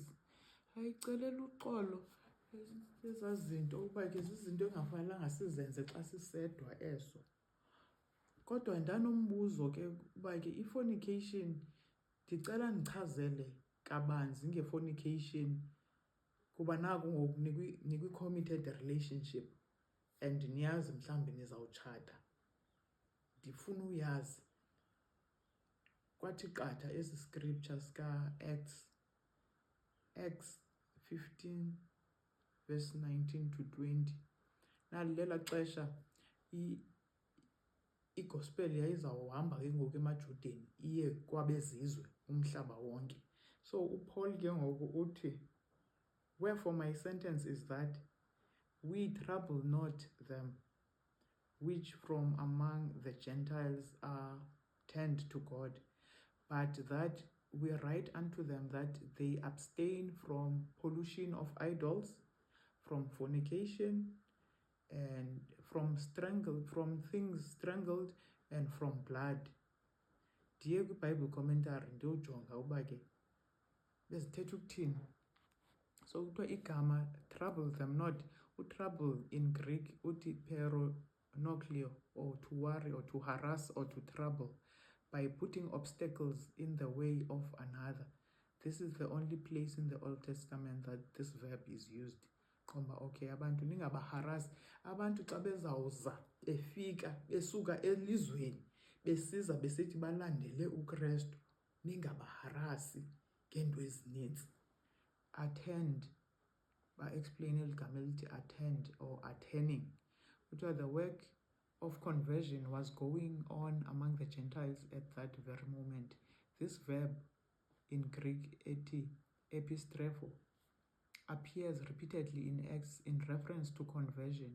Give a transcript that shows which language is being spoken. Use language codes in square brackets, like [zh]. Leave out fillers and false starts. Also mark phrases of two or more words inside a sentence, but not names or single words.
[xh] Ayicelela uxolo ezaa zinto ukuba ke zizinto engafanelanga sizenze xa sisedwa eso. Kodwa ndanombuzo ke uba ke i-fornication, ndicela ndichazele kabanzi nge-fornication kuba naku ngoku nikwi- [en] committed relationship and [xh] niyazi mhlawumbi nizawutshata. Ndifuna uyazi. Kwathi qatha esi scripture sika-Acts 15 verse 19 to 20. Nalela xesha igospel yayizawuhamba ke ngoku emajudeni iye kwabezizwe umhlaba wonke. So uPaul ke ngoku uthi, [en] wherefore my sentence is that we trouble not them which from among the Gentiles are turned to God, but that we write unto them that they abstain from pollution of idols, from fornication, and from things strangled, and from blood. [xh] Ndiye kwiBible commentary ndiyojonga uba ke bezithetha ukuthini. So kuthiwa igama trouble them not, utrouble [en] in Greek [xh] uthi peronokleo, [en] or to worry or to harass or to trouble by putting obstacles in the way of another. This is the only place in the Old Testament that this verb is used. [xh] Qomba okay, abantu ningabaharasi. Abantu xa bezawuza befika besuka elizweni besiza besithi balandele uKristu, ningabaharasi ngeento ezininzi. Attend, ba-explain eli gama elithi [en] attend or attending. Kuthiwa the work of conversion was going on among the Gentiles at that very moment. This verb in Greek epistrepho appears repeatedly in Acts in reference to conversion.